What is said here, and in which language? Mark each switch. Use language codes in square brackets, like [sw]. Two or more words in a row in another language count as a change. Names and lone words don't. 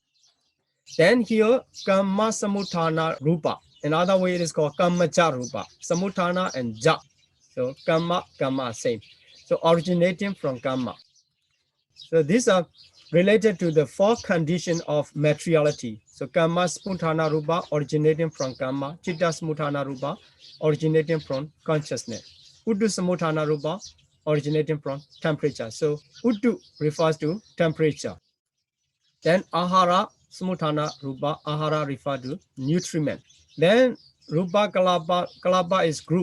[en] Then here, [pi] Kamma Samutthana Rupa. [en] Another way it is called [pi] Kammaja Rupa. [en] Samutthana and Ja. So Kamma, same. So originating from Kamma. So these are related to the four conditions of materiality. [pi] So Kamma Samutthana Rupa [en] originating from [pi] Kamma. Chitta Samutthana Rupa [en] originating from consciousness. [pi] Uddu Samutthana Rupa [en] originating from temperature. So Uddu refers to temperature. Then [pi] Ahara Samutthana Rupa, [en] Ahara refer to nutriment. Then [pi] Rupa Kalapa [en] is group.